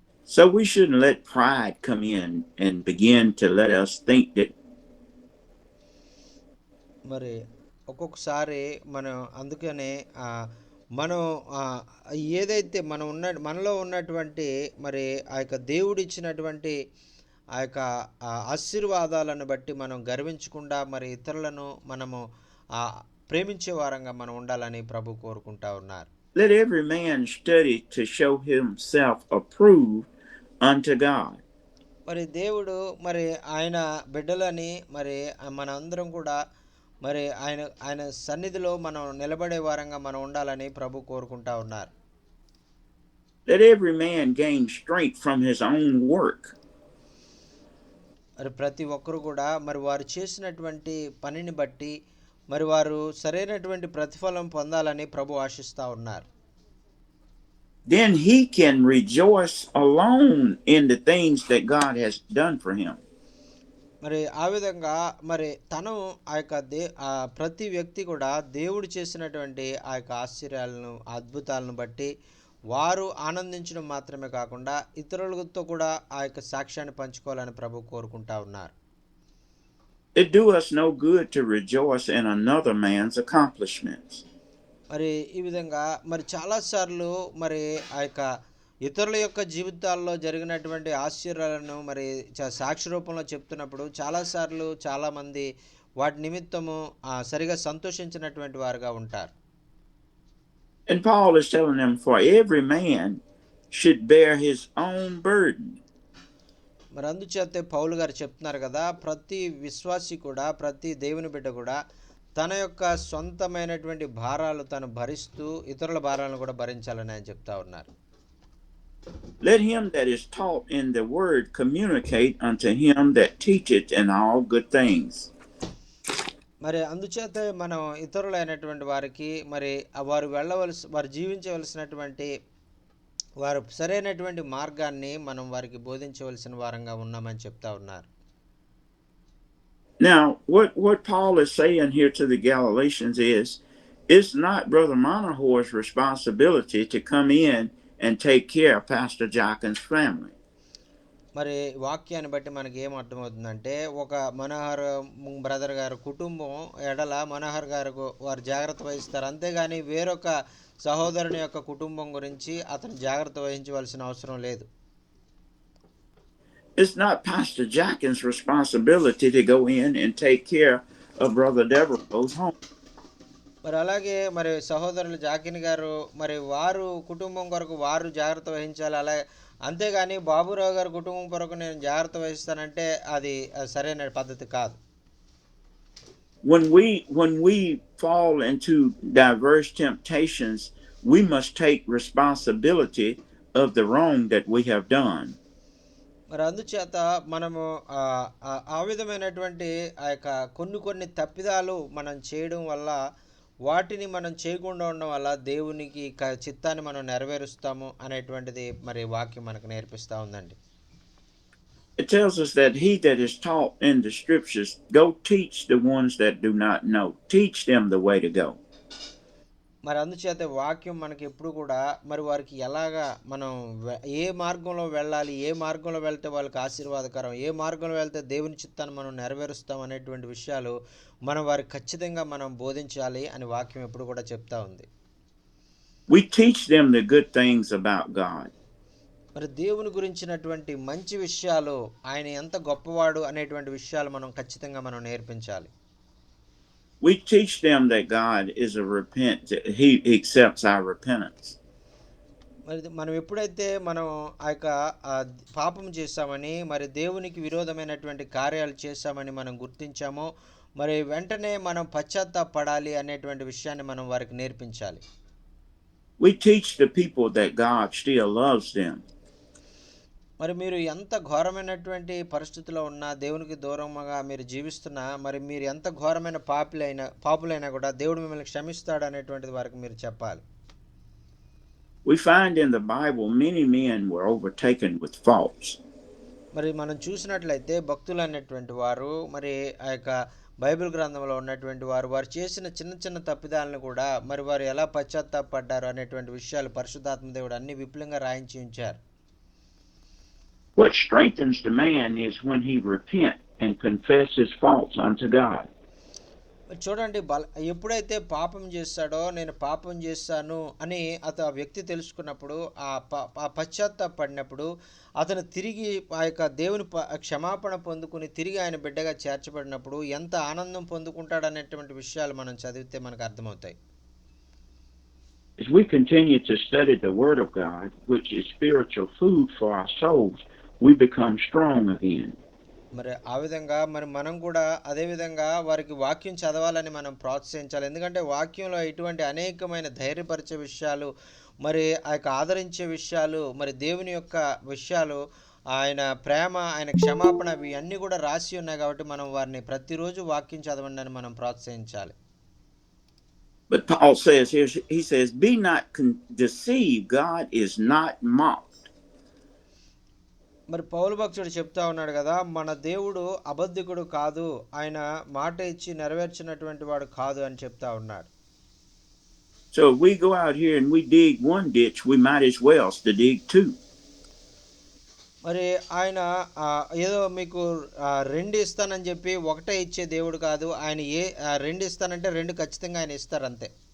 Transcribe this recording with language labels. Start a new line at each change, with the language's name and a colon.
English: So we shouldn't let pride come in and begin to let us think that.
Telugu: మరి ఒక్కొక్కసారి మనం అందుకనే మనం ఏదైతే మనలో ఉన్నటువంటి మరి ఆ యొక్క దేవుడిచ్చినటువంటి ఆ యొక్క ఆశీర్వాదాలను బట్టి మనం గర్వించకుండా మరి ఇతరులను మనము ప్రేమించే వారంగా మనం ఉండాలని ప్రభు కోరుకుంటా ఉన్నారు.
English: Let every man study to show himself approved unto God.
Telugu: మరి దేవుడు మరి ఆయన బిడ్డలని మరి మనందరం కూడా మరి ఆయన సన్నిధిలో మనం నిలబడే వారంగా మనం ఉండాలని ప్రభు కోరుకుంటా ఉన్నారు.
English: Let every man gain strength from his own work.
Telugu: మరి ప్రతి ఒక్కరు కూడా మరి వారు చేసినటువంటి పనిని బట్టి మరి వారు సరైనటువంటి ప్రతిఫలం పొందాలని ప్రభు ఆశిస్తూ ఉన్నారు.
English: Then he can rejoice alone in the things that God has done for him.
Telugu: మరి ఆ విధంగా మరి తను ఆ యొక్క ప్రతి వ్యక్తి కూడా దేవుడు చేసినటువంటి ఆ యొక్క ఆశ్చర్యాలను, అద్భుతాలను బట్టి వారు ఆనందించడం మాత్రమే కాకుండా ఇతరులతో కూడా ఆ యొక్క సాక్ష్యాన్ని పంచుకోవాలని ప్రభు కోరుకుంటా ఉన్నారు.
English: It do us no good to rejoice in another man's accomplishments.
Telugu: మరి ఈ విధంగా మరి చాలాసార్లు మరి ఆ యొక్క ఇతరుల యొక్క జీవితాల్లో జరిగినటువంటి ఆశ్చర్యాలను మరి సాక్షి రూపంలో చెప్తున్నప్పుడు చాలాసార్లు చాలామంది వాటి నిమిత్తము సరిగా సంతోషించినటువంటి వారుగా ఉంటారు.
English: And Paul is telling them, for every man should bear his own burden.
Telugu: మరి అందుచేతే పౌలు గారు చెప్తున్నారు కదా, ప్రతి విశ్వాసి కూడా, ప్రతి దేవుని బిడ్డ కూడా తన యొక్క సొంతమైనటువంటి భారాలు తను భరిస్తూ ఇతరుల భారాలను కూడా భరించాలని ఆయన చెప్తా ఉన్నారు.
English: Let him that is taught in the word communicate unto him that teacheth in all good things.
Telugu: మరి అందుచేత మనం ఇతరులైనటువంటి వారికి మరి వారు జీవించవలసినటువంటి వారు సరైనటువంటి మార్గాన్ని మనం వారికి బోధించవలసిన వారంగా ఉన్నామని చెప్తా ఉన్నారు.
English: Now, what Paul is saying here to the Galatians is, it's not Brother Monohor's responsibility to come in and take care of Pastor Jockin's family.
Telugu: మరి వాక్యాన్ని బట్టి మనకి ఏం అర్థమవుతుందంటే, ఒక మనోహర్ బ్రదర్ గారు కుటుంబం ఎడల మనోహర్ గారు వారు జాగ్రత్త వహిస్తారు, అంతేగాని వేరొక సహోదరుని యొక్క కుటుంబం గురించి అతను జాగ్రత్త వహించవలసిన అవసరం లేదు.
English: It's not Pastor Jockin's responsibility to go in and take care of Brother Devereaux's home.
Telugu: మరి అలాగే మరి సహోదరులు జాకిన్ గారు మరి వారు కుటుంబం కొరకు వారు జాగ్రత్త వహించాలి. అలాగే అంతేగాని బాబురావు గారు కుటుంబం కొరకు నేను జాగ్రత్త వహిస్తానంటే అది సరైన పద్ధతి కాదు.
English: When we fall into diverse temptations, we must take responsibility of the wrong that we have done.
Telugu: మరి అందుచేత మనము ఆ విధమైనటువంటి ఆ యొక్క కొన్ని తప్పిదాలు మనం చేయడం వల్ల, వాటిని మనం చేయకుండా ఉండడం వల్ల దేవునికి చిత్తాన్ని మనం నెరవేరుస్తాము అనేటువంటిది మరి వాక్యం మనకు నేర్పిస్తూ ఉందండి.
English: It tells us that he that is taught in the scriptures, go teach the ones that do not know. Teach them the way to go.
Telugu: మరి అందుచేత వాక్యం మనకి ఎప్పుడు కూడా మరి వారికి ఎలాగా మనం ఏ మార్గంలో వెళ్ళాలి, ఏ మార్గంలో వెళ్తే వాళ్ళకి ఆశీర్వాదకరం, ఏ మార్గంలో వెళ్తే దేవుని చిత్తాన్ని మనం నెరవేరుస్తాం అనేటువంటి విషయాలు మనం వారికి ఖచ్చితంగా మనం బోధించాలి అని వాక్యం ఎప్పుడు కూడా చెప్తా ఉంది.
English: We teach them the good things about God.
Telugu: మరి దేవుని గురించినటువంటి మంచి విషయాలు, ఆయన ఎంత గొప్పవాడు అనేటువంటి విషయాలు మనం ఖచ్చితంగా మనం నేర్పించాలి.
English: We teach them that God is he accepts our repentance.
Telugu: మరి మనం ఎప్పుడైతే మనం ఆ యొక్క పాపం చేశామని, మరి దేవునికి విరోధమైనటువంటి కార్యాలు చేశామని మనం గుర్తించామో, మరి వెంటనే మనం పశ్చాత్తాపడాలి అనేటువంటి విషయాన్ని మనం వారికి నేర్పించాలి.
English: We teach the people that God still loves them.
Telugu: మరి మీరు ఎంత ఘోరమైనటువంటి పరిస్థితిలో ఉన్నా, దేవునికి దూరంగా మీరు జీవిస్తున్నా, మరి మీరు ఎంత ఘోరమైన పాపులైనా కూడా దేవుడు మిమ్మల్ని క్షమిస్తాడు అనేటువంటిది వారికి మీరు చెప్పాలి.
English: We find in the Bible many men were overtaken with faults.
Telugu: మరి మనం చూసినట్లయితే భక్తులు అనేటువంటి వారు, మరి ఆ యొక్క బైబిల్ గ్రంథంలో ఉన్నటువంటి వారు చేసిన చిన్న చిన్న తప్పిదాలను కూడా మరి వారు ఎలా పశ్చాత్తాపడ్డారు అనేటువంటి విషయాలు పరిశుద్ధాత్మ దేవుడు అన్ని విపులంగా రాయించి ఉంచారు.
English: What strengthens the man is when he repent and confess his faults unto God.
Telugu: చూడండి, ఎప్పుడైతే పాపం చేస్తాడో, నేను పాపం చేశాను అని ఆ వ్యక్తి తెలుసుకున్నప్పుడు, ఆ పశ్చాత్తాపడినప్పుడు అతను తిరిగి ఆ యొక్క దేవుని క్షమాపణ పొందుకుని తిరిగి ఆయన బిడ్డగా చేర్చబడినప్పుడు ఎంత ఆనందం పొందుకుంటాడనేటువంటి విషయాలు మనం చదివితే మనకు అర్థమవుతాయి.
English: As we continue to study the Word of God, which is spiritual food for our souls, we become strong again.
Telugu: మరి ఆ విధంగా మరి మనం కూడా అదే విధంగా వారికి వాక్యం చదవాలని మనం ప్రోత్సహించాలి. ఎందుకంటే వాక్యంలో ఇటువంటి అనేకమైన ధైర్యపరిచే విషయాలు, మరి ఆ యొక్క ఆదరించే విషయాలు, మరి దేవుని యొక్క విషయాలు, ఆయన ప్రేమ, ఆయన క్షమాపణ, ఇవి అన్నీ కూడా రాసి ఉన్నాయి. కాబట్టి మనం వారిని ప్రతిరోజు వాక్యం చదవండి అని మనం ప్రోత్సహించాలి.
English: But Paul says here, he says, be not deceived, God is not mocked.
Telugu: మరి పౌలు భక్తుడు చెప్తా ఉన్నాడు కదా, మన దేవుడు అబద్ధికుడు కాదు, ఆయన మాట ఇచ్చి నెరవేర్చినటువంటి వాడు కాదు అని చెప్తా ఉన్నాడు.
English: So if we go out here and we dig one ditch, we might as well to dig two.
Telugu: మరి ఆయన ఏదో మీకు రెండు ఇస్తానని చెప్పి ఒకటే ఇచ్చే దేవుడు కాదు. ఆయన రెండు ఇస్తానంటే రెండు ఖచ్చితంగా ఆయన ఇస్తారు అంతే.